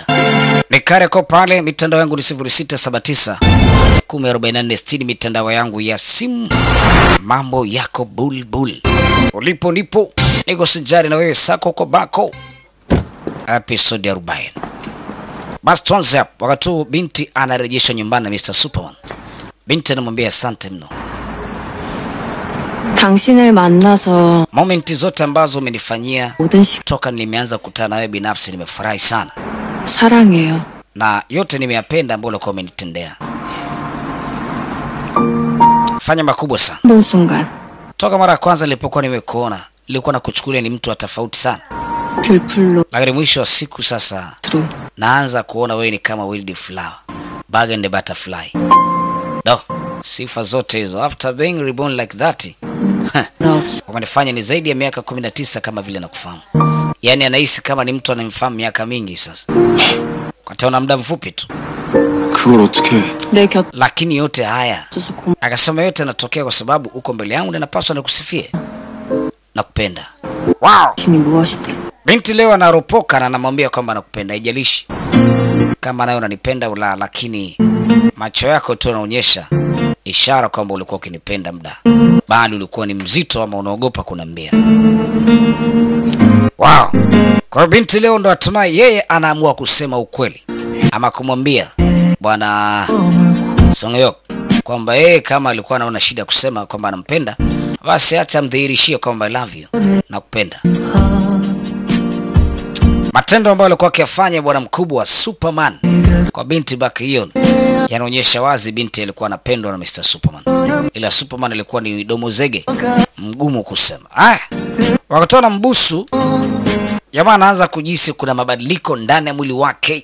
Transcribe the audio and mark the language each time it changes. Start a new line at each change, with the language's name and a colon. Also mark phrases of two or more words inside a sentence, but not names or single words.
Swahili: Nikare kwa pale mitandao yangu ni 0679 1044 mitandao yangu ya simu. Mambo yako bulbul. Ulipo nipo niko sijari na wewe sako kwa bako. Episode ya 40. Basi tuanze hapo. Wakati binti anarejeshwa nyumbani na Mr. Superman. Binti anamwambia asante mno.
Korean: 당신을 만나서
Swahili: Momenti zote ambazo umenifanyia toka nimeanza kukutana nawe binafsi nimefurahi sana.
Korean: 사랑해요.
Swahili: Na yote nimeyapenda ambayo ulikuwa umenitendea. Fanya makubwa sana.
Korean: 본 순간
Swahili: Toka mara ya kwanza nilipokuwa nimekuona, nilikuwa nakuchukulia ni mtu wa tofauti sana.
Korean: 들풀로
Swahili: Lakini mwisho wa siku sasa
Korean: 들어
Swahili: naanza kuona wewe ni kama
English: wild flower, bug and butterfly. Do,
Swahili: sifa zote hizo
English: after being reborn like that.
Korean: 나
Swahili: Umenifanya ni zaidi ya miaka 19 kama vile nakufahamu. Yaani anahisi kama ni mtu anamfahamu miaka mingi sasa. Kwa taona muda mfupi tu.
Korean: 그걸 어떻게 내 곁에
Swahili: Lakini yote haya
Korean: 있어서 고마워.
Swahili: akasema yote yanatokea kwa sababu uko mbele yangu na napaswa nikusifie. Nakupenda.
English: Wow.
Korean: 당신이 무엇이든
Swahili: Binti leo anaropoka na anamwambia kwamba nakupenda, haijalishi kama nayo unanipenda ula, lakini macho yako tu yanaonyesha ishara kwamba ulikuwa ukinipenda muda. Bali ulikuwa ni mzito ama unaogopa kunambia.
English: Wow.
Swahili: Kwa binti leo ndo hatimaye yeye anaamua kusema ukweli ama kumwambia bwana Songyok kwamba yeye kama alikuwa anaona shida kusema kwamba anampenda, basi acha mdhihirishie kwamba
English: I love you,
Swahili: nakupenda. Matendo ambayo alikuwa akifanya bwana mkubwa Superman kwa binti Bakion yanaonyesha wazi binti alikuwa anapendwa na Mr. Superman. Ila Superman alikuwa ni domo zege, mgumu kusema. Wakatona mbusu, jamaa anaanza kujisi kuna mabadiliko ndani ya mwili wake.